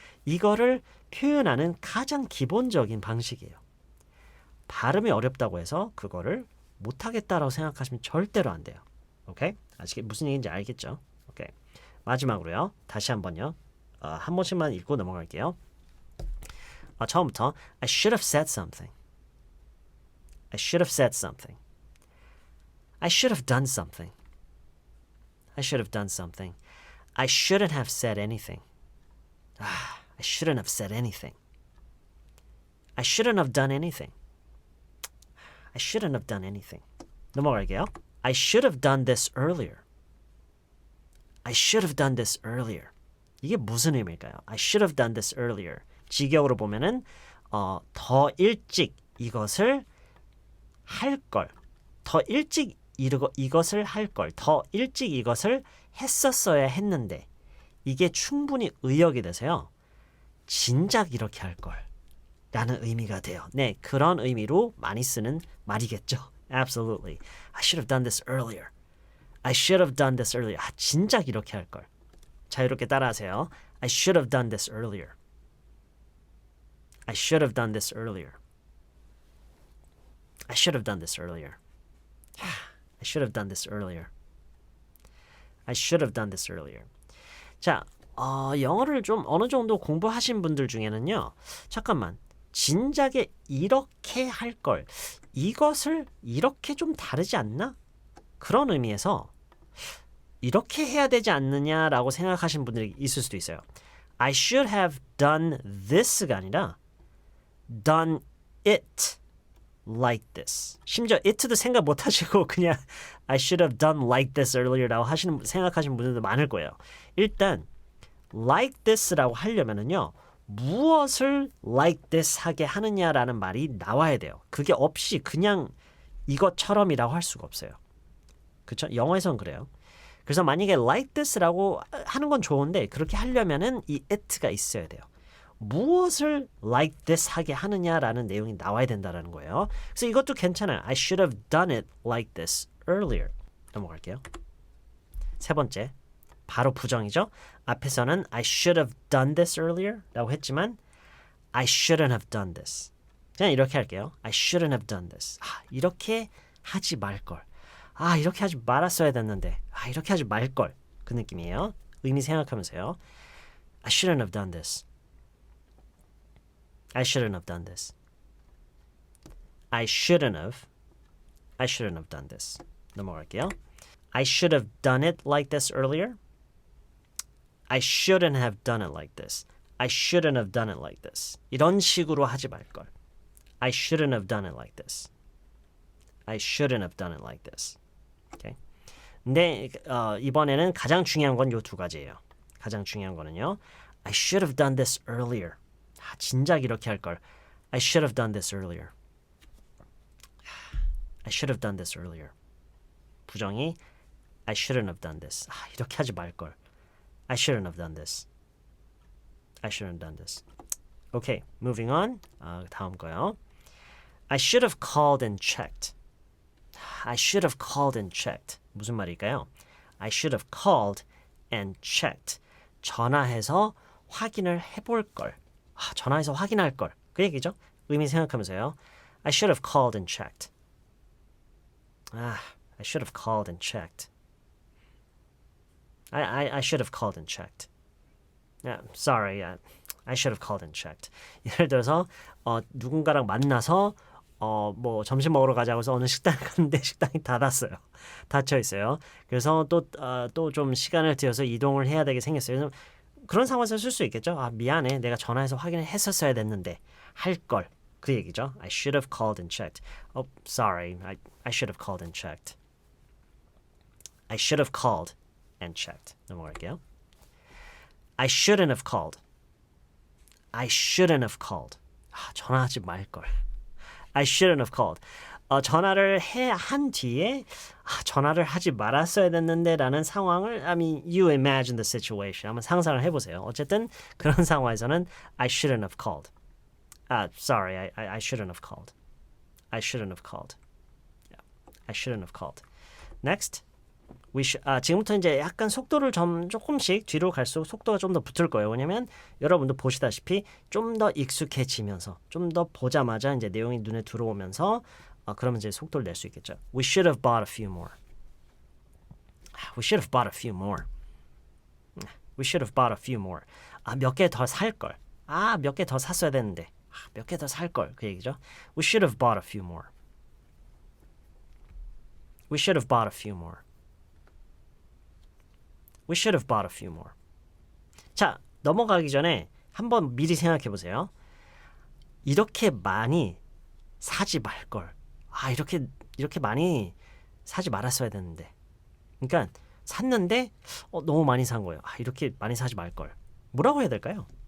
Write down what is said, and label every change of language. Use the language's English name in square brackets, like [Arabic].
[Korean] 이거를 표현하는 가장 기본적인 방식이에요. 발음이 어렵다고 해서 그거를 못하겠다라고 생각하시면 절대로 안 돼요. 오케이? 무슨 얘기인지 알겠죠? 오케이. 마지막으로요. 다시 한번요. 한 번씩만 읽고 넘어갈게요. 처음부터 [English] I should have said something. I should have said something. I should have done something. I should have done something. I shouldn't have said anything. I shouldn't have said anything. I shouldn't have done anything. I shouldn't have done anything. [Korean] 넘어갈게요. [English] I should have done this earlier. I should have done this earlier. [Korean] 이게 무슨 의미일까요? [English] I should have done this earlier. [Korean] 직역으로 보면은 더 일찍 이것을 할 걸. 더 일찍 이것을 할 걸. 더 일찍 이것을 했었어야 했는데 이게 충분히 의역이 돼서요. 진작 이렇게 할 걸. 라는 의미가 돼요. 네, 그런 의미로 많이 쓰는 말이겠죠. [English] Absolutely. I should have done this earlier. I should have done this earlier. [Korean] 진작 이렇게 할 걸. 자유롭게 따라하세요. [English] I should have done this earlier. I should have done this earlier. I should have done this earlier. I should have done this earlier. I should have done this earlier. [Korean] 자, 영어를 좀 어느 정도 공부하신 분들 중에는요. 잠깐만. 진작에 이렇게 할 걸. 이것을 이렇게 좀 다르지 않나? 그런 의미에서 이렇게 해야 되지 않느냐라고 생각하시는 분들이 있을 수도 있어요. [English] I should have done this [Korean] 가 아니라 [English] done it like this. [Korean] 심지어 it도 생각 못 하시고 그냥 [English] I should have done like this earlier [Korean] 라고 생각하시는 분들도 많을 거예요. 일단 like this라고 하려면은요. 무엇을 like this 하게 하느냐라는 말이 나와야 돼요. 그게 없이 그냥 이것처럼이라고 할 수가 없어요. 그렇죠? 영어에선 그래요. 그래서 만약에 like this라고 하는 건 좋은데 그렇게 하려면은 이 it가 있어야 돼요. 무엇을 like this 하게 하느냐라는 내용이 나와야 된다는 거예요. 그래서 이것도 괜찮아요. [English] I should have done it like this earlier. [Korean] 넘어갈게요. 세 번째. 바로 부정이죠. 앞에서는 [English] I should have done this earlier [Korean] 라고 했지만 [English] I shouldn't have done this. [Korean] 그냥 이렇게 할게요. [English] I shouldn't have done this. [Korean] 이렇게 하지 말걸. 이렇게 하지 말았어야 됐는데. 이렇게 하지 말걸. 그 느낌이에요. 의미 생각하면서요. [English] I shouldn't have done this. I shouldn't have done this. I shouldn't have. I shouldn't have done this. [Korean] 넘어갈게요. [English] I should have done it like this earlier. I shouldn't have done it like this. I shouldn't have done it like this. [Korean] 이런 식으로 하지 말걸. [English] I shouldn't have done it like this. I shouldn't have done it like this. Okay. [Korean] 근데 이번에는 가장 중요한 건 요 두 가지예요. 가장 중요한 거는요. [English] I should have done this earlier. [Korean] 진작 이렇게 할 걸. [English] I should have done this earlier. I should have done this earlier. [Korean] 부정이 [English] I shouldn't have done this. [Korean] 이렇게 하지 말걸. [English] I shouldn't have done this. I shouldn't have done this. Okay, moving on. [Korean] 다음 거요. [English] I should have called and checked. I should have called and checked. [Korean] 무슨 말일까요? [English] I should have called and checked. [Korean] 전화해서 확인을 해볼 걸. 전화해서 확인할 걸. 그 얘기죠. 의미 생각하면서요. [English] I should have called and checked. I should have called and checked. I should have called and checked. Sorry, I should have called and checked. [Korean] 예를 들어서 누군가랑 만나서 뭐 점심 먹으러 가자고 해서 어느 식당 갔는데 식당이 닫았어요. 닫혀 있어요. 그래서 또 좀 시간을 들여서 이동을 해야 되게 생겼어요. 그런 상황에서 쓸 수 있겠죠. 미안해. 내가 전화해서 확인을 했었어야 됐는데 할 걸. 그 얘기죠. [English] I should have called and checked. Sorry. I should have called and checked. I should have called and checked. [Korean] 넘어갈게요. [English] I shouldn't have called. I shouldn't have called. [Korean] 전화하지 말걸. [English] I shouldn't have called. [Korean] 전화를 한 뒤에 전화를 하지 말았어야 됐는데 라는 상황을 [English] I mean, you imagine the situation. [Korean] 한번 상상을 해보세요. 어쨌든 그런 상황에서는 [English] I shouldn't have called. Sorry, I shouldn't have called. I shouldn't have called. Yeah, I shouldn't have called. Next. [Korean] 지금부터 이제 약간 속도를 조금씩 뒤로 갈수록 속도가 좀 더 붙을 거예요. 왜냐면 여러분도 보시다시피 좀 더 익숙해지면서 좀 더 보자마자 이제 내용이 눈에 들어오면서 그러면 이제 속도를 낼 수 있겠죠. [English] We should have bought a few more. We should have bought a few more. We should have bought a few more. [Korean] 몇 개 더 살 걸. 몇 개 더 샀어야 되는데. 몇 개 더 살 걸. 그 얘기죠. [English] We should have bought a few more. We should have bought a few more. We should have bought a few more. [Korean] 자, 넘어가기 전에 한번 미리 생각해 보세요. 이렇게 많이 사지 말걸. 이렇게 많이 사지 말았어야 되는데. 그러니까 샀는데 너무 많이 산 거예요. 이렇게 많이 사지 말걸. 뭐라고 해야 될까요?